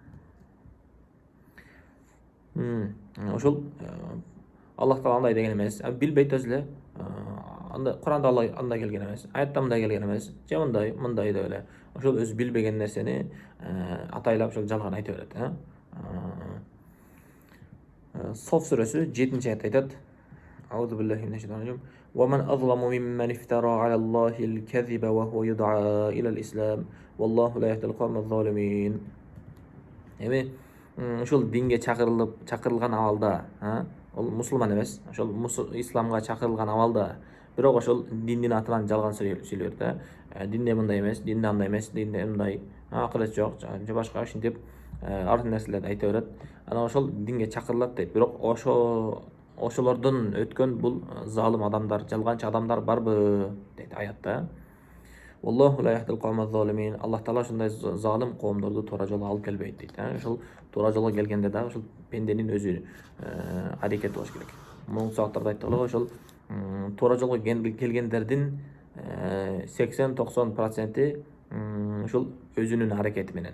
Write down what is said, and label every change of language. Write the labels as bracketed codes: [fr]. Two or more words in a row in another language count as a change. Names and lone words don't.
[ky] Ошол Аллах Таала андай деген эмес, билбейт өзү эле. Куранда андай келген эмес, аятта мындай келген эмес, же мындай деп эле. Ошол өзү билбеген нерсени атайлап ошол жалган айта берет. Соф сүрөсү 7-аятта айтат. [ar] أعوذ بالله من الشيطان الرجيم. ومن أظلم ممن افترى على الله الكذب وهو يدعى إلى الإسلام والله لا يهدي القوم الظالمين. [ky] Эми ушул динге чакырылган абалда, ол мусулман эмес, ошол исламга чакырылган абалда, бирок ошол диндин атынан жалган сүйлөйт да. Динде мындай эмес, динде андай эмес, динде мындай акырет жок, же башка ушинтип ар нерселерди айта берет. Анан ошол динге чакырылат дейт. Бирок ошолордон өткөн бул залым адамдар, жалганчы адамдар барбы дейт аятта. [ar] والله لا يهدي القوم الظالمين. [ky] Аллах Таала ушундай залым коомдорду туура жолго алып келбейт дейт. Ошол туура жолго келгенде дагы ошол пенденин өзү аракети болуш керек. Муну сабактарда айттык эле, ошол туура жолго келгендердин 80-90% ушул өзүнүн аракети менен.